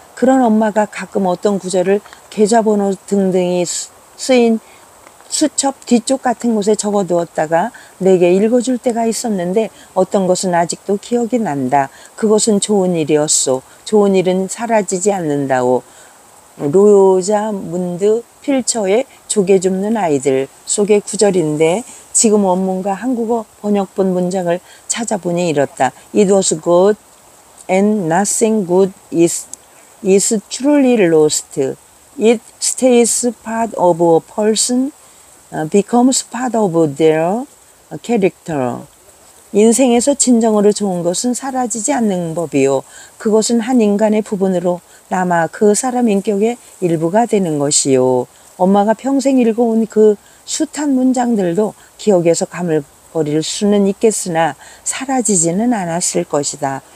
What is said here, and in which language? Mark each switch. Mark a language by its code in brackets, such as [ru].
[ko] 그런 엄마가 가끔 어떤 구절을 계좌번호 등등이 쓰인 수첩 뒤쪽 같은 곳에 적어두었다가 내게 읽어줄 때가 있었는데 어떤 것은 아직도 기억이 난다. 그것은 좋은 일이었소. 좋은 일은 사라지지 않는다오. 로자문드 필처의 조개 줍는 아이들 속의 구절인데 지금 원문과 한국어 번역본 문장을 찾아보니 이렇다. [en] It was good and nothing good is truly lost. It stays part of a person, becomes part of their character. [ko] 인생에서 진정으로 좋은 것은 사라지지 않는 법이요. 그것은 한 인간의 부분으로 남아 그 사람 인격의 일부가 되는 것이요. 엄마가 평생 읽어온 그 숱한 문장들도 기억에서 가물거릴 수는 있겠으나 사라지지는 않았을 것이다.